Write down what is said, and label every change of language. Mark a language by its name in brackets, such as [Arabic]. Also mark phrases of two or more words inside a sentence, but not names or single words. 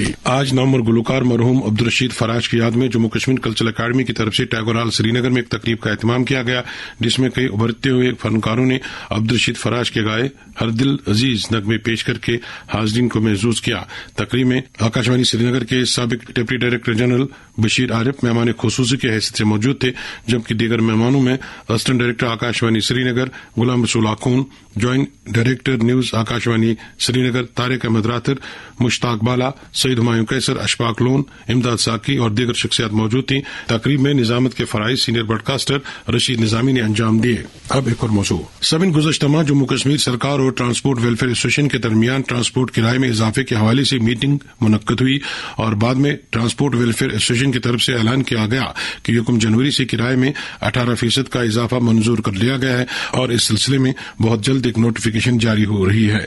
[Urdu] آج نامور گلوکار مرحوم عبدالرشید فراج کی یاد میں جموں کشمیر کلچرل اکیڈمی کی طرف سے ٹیگور ہال سری نگر میں ایک تقریب کا اہتمام کیا گیا، جس میں کئی ابھرتے ہوئے فنکاروں نے عبدالرشید فراج کے گائے ہر دل عزیز نغمے پیش کر کے حاضرین کو محظوظ کیا۔ تقریب میں آکاشوانی سری نگر کے سابق ڈپٹی ڈائریکٹر جنرل بشیر عارف مہمان خصوصی کی حیثیت سے موجود تھے، جبکہ دیگر مہمانوں میں اسسٹنٹ ڈائریکٹر آکاشوانی سری نگر غلام رسول آخون، جوائنٹ ڈائریکٹر نیوز آکاشوانی سری نگر طارق احمد راتر، مشتاق بالا، سعید ہمایوں کیسر، اشفاق لون، امداد ساکی اور دیگر شخصیات موجود تھیں۔ تقریب میں نظامت کے فرائض سینئر براڈ کاسٹر رشید نظامی نے انجام دیے۔ اب ایک اور موضوع۔ سبن گزشتہ ماہ جموں کشمیر سرکار اور ٹرانسپورٹ ویلفیئر ایسوسیشن کے درمیان ٹرانسپورٹ کرائے میں اضافے کے حوالے سے میٹنگ منعقد ہوئی اور بعد میں ٹرانسپورٹ ویلفیئر ایسوسیشن کمیشن کی طرف سے اعلان کیا گیا کہ 1 جنوری سے کرائے میں 18% کا اضافہ منظور کر لیا گیا ہے اور اس سلسلے میں بہت جلد ایک نوٹیفیکیشن جاری ہو رہی ہے.